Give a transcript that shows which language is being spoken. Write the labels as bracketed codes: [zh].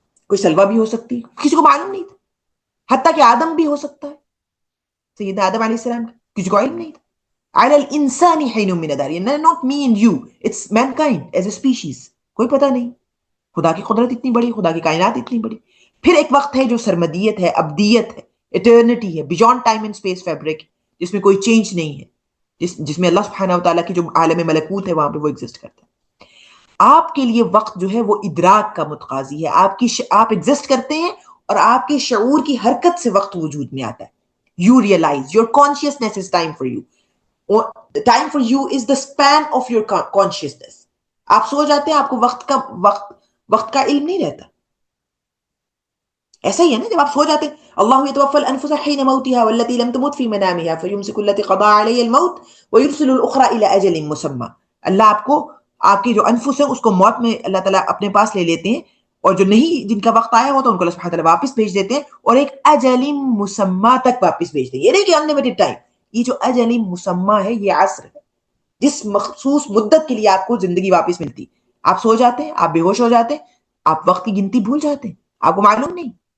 [ur] کوئی سلوہ بھی ہو سکتی، کسی کو معلوم نہیں تھا، حتیٰ کہ آدم بھی ہو سکتا ہے، سیدنا آدم علیہ السلام، کسی کو علم نہیں تھا۔ [ar] علی الانسان حین من الدہر، [en] not me and you, it's mankind as a species، [ur] کوئی پتہ نہیں۔ خدا کی قدرت اتنی بڑی، خدا کی کائنات اتنی بڑی۔ پھر ایک وقت ہے جو سرمدیت ہے، ابدیت ہے، ایٹرنٹی ہے، beyond time and space fabric, جس میں کوئی چینج نہیں ہے، جس میں اللہ سبحانہ وتعالیٰ کی جو عالم ملکوت ہے وہاں پہ وہ ایگزسٹ کرتا ہے۔ آپ کے لیے وقت جو ہے وہ ادراک کا متقاضی ہے، آپ ایگزسٹ کرتے ہیں اور آپ کے شعور کی حرکت سے وقت وجود میں آتا ہے۔ [en] You realize your consciousness is time for you. Time for you is the span of your consciousness. [ur] آپ سو جاتے ہیں، [ar] آپ کو وقت کا علم نہیں رہتا۔ ایسا ہی ہے نا، جب آپ سو جاتے ہیں، اللہ یتوفی الانفس حین موتها والتي لم تمت في منامها فيمسك التي قضى عليها الموت ويرسل الاخرى الى اجل مسمى۔ اللہ [ur] آپ کی جو انفس ہے اس کو موت میں اللہ تعالیٰ اپنے پاس لے لیتے ہیں، اور جو نہیں، جن کا وقت آیا ہوتا ہے ان کو اللہ سبحانہ تعالیٰ واپس بھیج دیتے ہیں، اور ایک اجل مسمى تک واپس بھیج دیتے ہیں۔ یہ نہیں کہ انلیمیٹڈ ٹائم، یہ جو اجل مسمى ہے یہ عصر ہے، جس مخصوص مدت کے لیے آپ کو زندگی واپس ملتی۔ آپ سو جاتے ہیں، آپ بے ہوش ہو جاتے ہیں، آپ وقت کی گنتی بھول جاتے ہیں، آپ کو معلوم نہیں